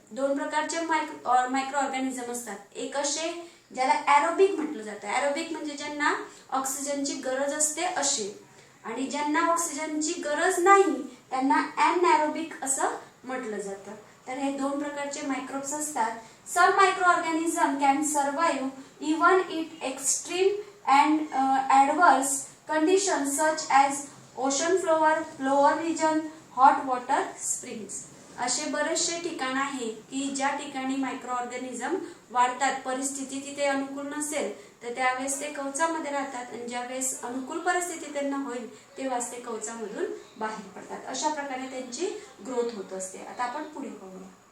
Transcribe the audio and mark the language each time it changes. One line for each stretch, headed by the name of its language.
Marathi: दोन प्रकारचे मायक्रोऑर्गॅनिझम असतात. एक असे ज्याला एरोबिक म्हटलं जातं, एरोबिक म्हणजे ज्यांना ऑक्सिजनची गरज असते असे, आणि ज्यांना ऑक्सिजनची गरज नाही त्यांना अनएरोबिक असं म्हटलं जातं. तर हे दोन प्रकारचे मायक्रोब्स असतात
English: Some microorganism can survive even in extreme and adverse conditions such as ocean floor, lower region, hot water springs.
Marathi: असे बरेचसे ठिकाण आहे की ज्या ठिकाणी मायक्रो ऑर्गॅनिझम वाढतात, परिस्थिती तिथे अनुकूल नसेल तर त्यावेळेस ते कवचामध्ये राहतात आणि ज्यावेळेस अनुकूल परिस्थिती त्यांना होईल तेव्हाच ते कवचामधून बाहेर पडतात. अशा प्रकारे त्यांची ग्रोथ होत असते. आता आपण पुढे बघूया.